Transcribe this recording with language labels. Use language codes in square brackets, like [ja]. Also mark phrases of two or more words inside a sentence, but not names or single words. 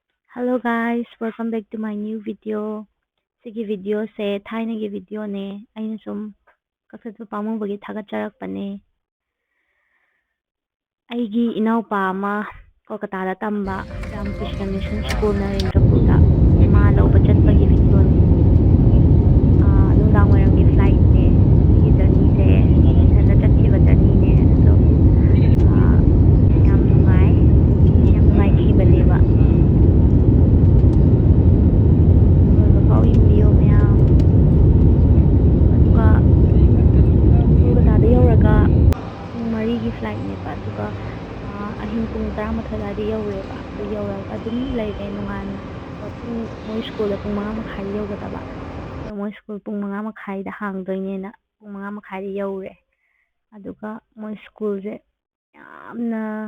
[en] Hello guys, welcome back to my new video. [mni] Sigi video se thainagi video ne. Aina sum kakatwa pamubagi thagacharakpane. Aigi inaupa ama Kolkata tamba Ramakrishna Mission School Narendrapurda ma lawba chatpagi video ne. Nungdang wairanggi flight ne. Sigi journey se ithanda chatkiba journey ne. So yam nungai khibalewa. Marigi flight nepa aduga ahing pung 11 adi yawreba adu yawraga adum leire nungan pung moi school pung 5 makhai yawgadaba moi school pung 5 makhai da hangdoine na pung 5 makhai da yawre aduga moi school je yamna